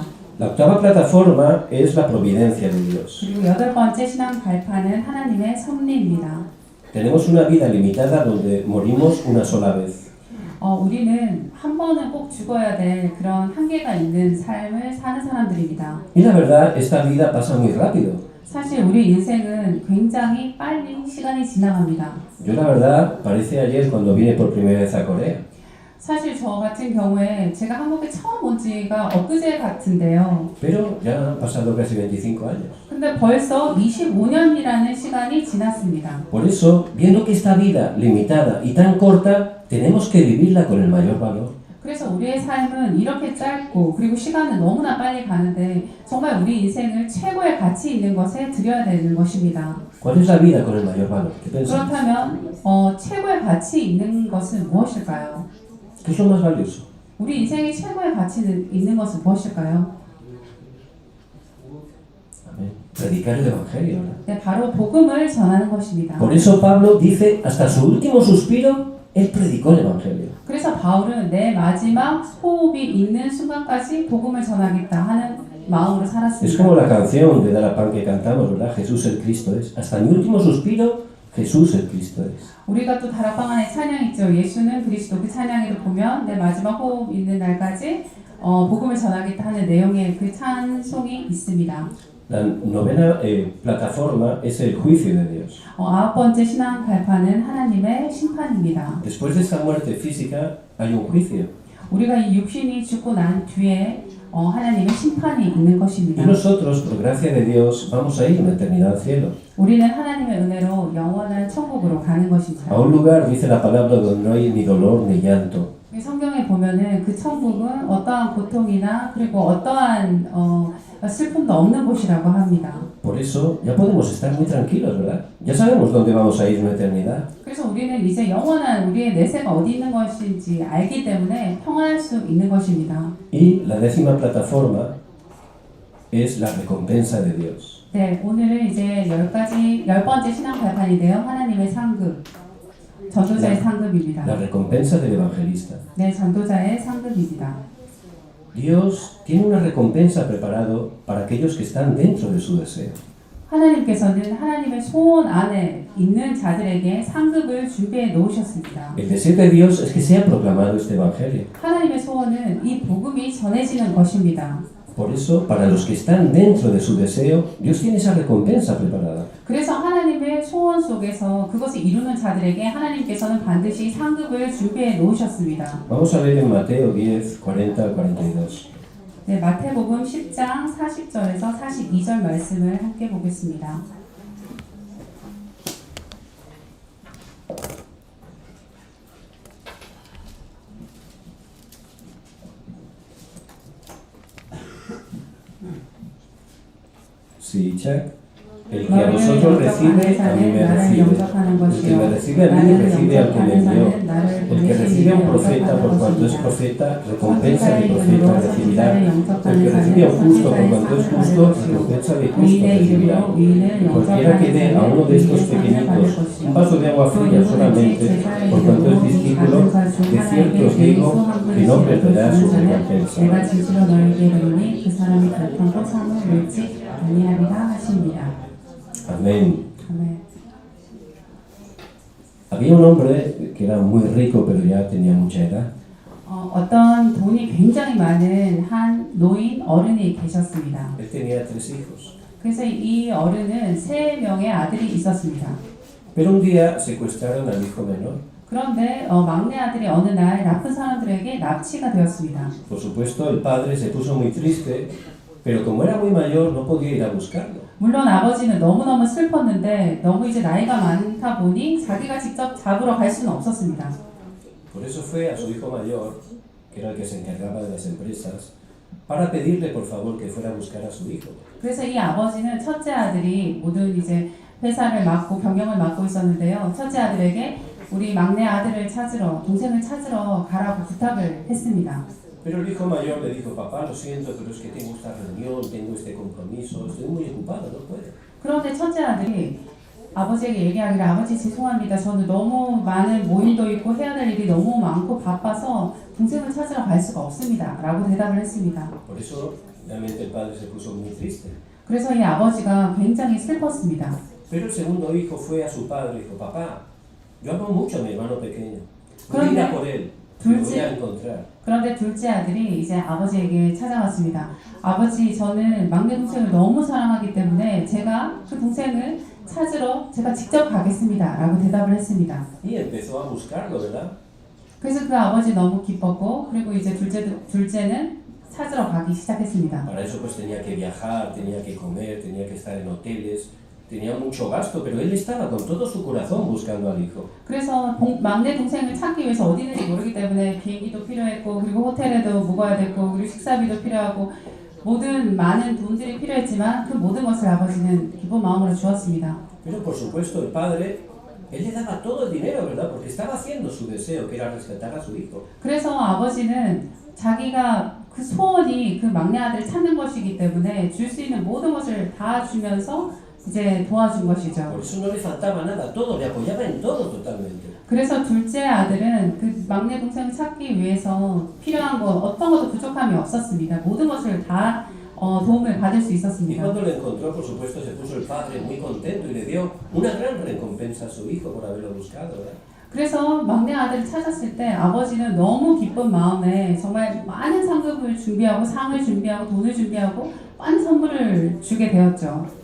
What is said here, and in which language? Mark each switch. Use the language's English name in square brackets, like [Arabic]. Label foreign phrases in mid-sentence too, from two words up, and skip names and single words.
[Spanish] La octava plataforma es la providencia de Dios. [Korean] 그리고 8번째 신앙 발판은 하나님의 섭리입니다. [Spanish] Tenemos una vida limitada donde morimos una sola vez. [Korean] 우리는 한 번은 꼭 죽어야 될 그런 한계가 있는 삶을 사는 사람들입니다. [Spanish] Y la verdad, esta vida pasa muy rápido. [Korean] 사실 우리 인생은 굉장히 빨리 시간이 지나갑니다. [Spanish] Yo la verdad, parece ayer cuando vine por primera vez a Corea. [Korean] 사실 저 같은 경우에 제가 한국에 처음 온 지가 엊그제 같은데요. [Spanish] Pero ya han pasado casi 25 años. [Korean] 근데 벌써 25년이라는 시간이 지났습니다. [Spanish] Por eso, viendo que esta vida limitada y tan corta, tenemos que vivirla con el mayor valor. [Korean] 그래서 우리의 삶은 이렇게 짧고 그리고 시간은 너무나 빨리 가는데 정말 우리 인생을 최고의 가치 있는 것에 들여야 되는 것입니다. [Spanish] ¿Cuál es la vida con el mayor valor? ¿Qué pensamos? [Korean] 그렇다면 최고의 가치 있는 것은 무엇일까요? [Spanish] ¿Qué es lo más valioso? [Korean] 우리 인생의 최고의 가치 있는 것은 무엇일까요? [Spanish] Amén. Predicar el Evangelio, ¿verdad? [Korean] 네, 바로 복음을 전하는 것입니다. [Spanish] Por eso Pablo dice, hasta su último suspiro, él predicó el Evangelio. [Korean] 그래서 바울은 내 마지막 호흡이 있는 순간까지 복음을 전하겠다 하는 마음으로 [Spanish] Es [Korean] 살았습니다. [Spanish] como la canción de Dalapan que cantamos, ¿verdad? Jesús el Cristo es. Hasta mi último suspiro, Jesús el Cristo es. [Korean] 우리가 또 다락방 안에 찬양 있죠. 예수는 그리스도. 그 찬양에도 보면 내 마지막 호흡 있는 날까지 복음을 전하겠다 하는 내용의 그 찬송이 있습니다. [Spanish] La novena plataforma es el juicio de Dios. [Korean] 아홉 번째 신앙 발판은 하나님의 심판입니다. [Spanish] Después de esta muerte física hay un juicio. [Korean] 우리가 이 육신이 죽고 난 뒤에 하나님의 심판이 있는 것입니다. [Spanish] Y nosotros, por gracia de Dios, vamos a ir una eternidad al cielo. [Korean] 우리는 하나님의 은혜로 영원한 천국으로 가는 것입니다. [Spanish] A un lugar, dice la palabra, donde no hay ni dolor ni llanto. [Korean] 성경에 보면은 그 천국은 어떠한 고통이나 그리고 어떠한 슬픔도 없는 곳이라고 합니다. [Spanish] Por eso ya podemos estar muy tranquilos, ¿verdad? Ya sabemos dónde vamos a ir una eternidad. [Korean] 그래서 우리는 이제 영원한 우리의 내세가 어디 있는 것인지 알기 때문에 평안할 수 있는 것입니다. [Spanish] Y la décima plataforma es la recompensa de Dios. [Korean] 네, 오늘은 이제 열 번째 신앙 발판인데요. 하나님의 상급, 전도자의 상급입니다. [Spanish] La recompensa del evangelista. [Korean] 네, 전도자의 상급입니다. [Spanish] Dios tiene una recompensa preparado para aquellos que están dentro de su deseo. [Korean] 하나님께서는 하나님의 소원 안에 있는 자들에게 상급을 준비해 놓으셨습니다. [Spanish] El deseo de Dios es que sea proclamado este evangelio. [Korean] 하나님의 소원은 이 복음이 전해지는 것입니다. [Spanish] Por eso, para los que están dentro de su deseo, Dios tiene esa recompensa preparada. [Korean] 그래서 하나님의 소원 속에서 그것을 이루는 자들에게 하나님께서는 반드시 상급을 준비해 놓으셨습니다. [Spanish] Vamos a ver en Mateo 10, 40 al 42. [Korean] 네, 마태복음 10장 40절에서 42절 말씀을 함께 보겠습니다. [Spanish] Sí, check. El que a vosotros recibe, a mí me recibe. El que me recibe a mí, recibe al que me envió. El que recibe a un profeta por cuanto es profeta, recompensa de profeta recibirá. El que recibe a un justo por cuanto es justo, recompensa de justo recibirá. Cualquiera que dé a uno de estos pequeñitos un vaso de agua fría solamente, por cuanto es discípulo, de cierto os digo que no perderá su recompensa. [Korean] 내가 진실로 너희에게 이르노니 그 사람이 결단코 상을 잃지 아니하리라 하십니다. [Spanish] Amén. [Korean] 아멘. [Spanish] Había un hombre que era muy rico, pero ya tenía mucha edad. [Korean] 어떤 돈이 굉장히 많은 한 노인 어른이 계셨습니다. [Spanish] Él tenía 3 hijos. [Korean] 그래서 이 어른은 3명의 아들이 있었습니다. [Spanish] Pero un día secuestraron al hijo menor. [Korean] 그런데 막내 아들이 어느 날 나쁜 사람들에게 납치가 되었습니다. [Spanish] Por supuesto, el padre se puso muy triste, pero como era muy mayor, no podía ir a buscarlo. [Korean] 물론 아버지는 너무너무 슬펐는데 너무 이제 나이가 많다 보니 자기가 직접 잡으러 갈 수는 없었습니다. [Spanish] Por eso fue a su hijo mayor, que era el que se encargaba de las empresas, para pedirle por favor que fuera a buscar a su hijo. [Korean] 그래서 이 아버지는 첫째 아들이 모든 이제 회사를 맡고 경영을 맡고 있었는데요. 첫째 아들에게 우리 막내 아들을 찾으러, 동생을 찾으러 가라고 부탁을 했습니다. [Spanish] Pero el hijo mayor le dijo, papá, lo siento, pero es que tengo esta reunión, tengo este compromiso, estoy muy ocupado, no puedo. [Korean] 그런데 첫째 아들이 아버지에게 얘기하기를 아버지 죄송합니다. 저는 너무 많은 모임도 있고 해야 될 일이 너무 많고 바빠서 동생을 찾으러 갈 수가 없습니다. 라고 대답을 했습니다. [Spanish] Por eso, realmente el padre se puso muy triste. [Korean] 그래서 이 아버지가 굉장히 슬펐습니다. [Spanish] Pero el segundo hijo fue a su padre y dijo, papá, yo amo mucho a mi hermano pequeño, voy a ir a por él. Lo voy a [Korean] 둘째, [Spanish] encontrar. [Korean] 그런데 둘째 아들이 이제 아버지에게 찾아왔습니다. 아버지, 저는 막내 동생을 너무 사랑하기 때문에 제가 그 동생을 찾으러 제가 직접 가겠습니다. 라고 대답을 했습니다. [Spanish] Y empezó a buscarlo, ¿verdad? [Korean] 그래서 그 아버지 너무 기뻤고, 그리고 이제 둘째는 찾으러 가기 시작했습니다. [Spanish] Para eso pues tenía que viajar, tenía que comer, tenía que estar en hoteles, tenía mucho gasto, pero él estaba con todo su corazón buscando al hijo. [Korean] 그래서 막내 동생을 찾기 위해서 어디 있는지 모르기 때문에 비행기도 필요했고, 그리고 호텔에도 묵어야 됐고, 그리고 식사비도 필요하고, 모든 많은 돈들이 필요했지만 그 모든 것을 아버지는 기쁜 마음으로 주었습니다. [Spanish] Pero por supuesto el padre, él le daba todo el dinero, ¿verdad? Porque estaba haciendo su deseo, que era rescatar a su hijo. [Korean] 그래서 아버지는 자기가 그 소원이 그 막내 아들을 찾는 것이기 때문에 줄 수 있는 모든 것을 다 주면서 이제 도와준 것이죠. [Spanish] Por eso no le faltaba nada, todo, le apoyaba en todo totalmente. [Korean] 그래서 둘째 아들은 그 막내 동생을 찾기 위해서 필요한 것 어떤 것도 부족함이 없었습니다. 모든 것을 다 도움을 받을 수 [Spanish] Y [Korean] 있었습니다. [Spanish] cuando lo encontró, por supuesto, se puso el padre muy contento y le dio una gran recompensa a su hijo por haberlo buscado, ¿verdad? [Korean] 그래서 막내 아들을 찾았을 때 아버지는 너무 기쁜 마음에 정말 많은 상급을 준비하고 상을 준비하고 돈을 준비하고 많은 선물을 주게 되었죠.